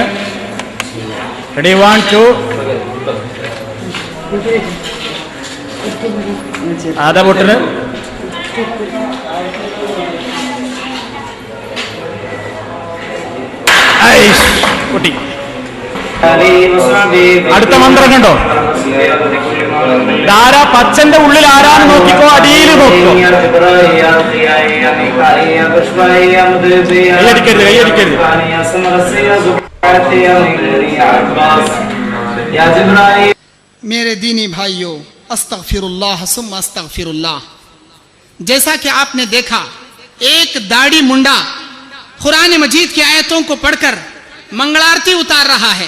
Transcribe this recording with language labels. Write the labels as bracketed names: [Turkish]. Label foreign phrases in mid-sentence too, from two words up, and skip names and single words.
[Malayalam] റെഡി 1 2 ആദാ പൊട്ടന് പൊട്ടി. അടുത്ത മന്ത്രം കണ്ടോ? ആരാ പച്ചന്റെ ഉള്ളിൽ ആരാന്ന് നോക്കിക്കോ, അടിയിൽ നോക്കിക്കോ. കൈയടിക്കരുത്, കൈയടിക്കരുത്. [Urdu] میرے دینی بھائیوں, [Arabic] استغفر اللہ ثم استغفر اللہ. [Urdu] جیسا کہ آپ نے دیکھا ایک داڑھی منڈا قرآن مجید کی آیتوں کو پڑھ کر منگلارتی اتار رہا ہے.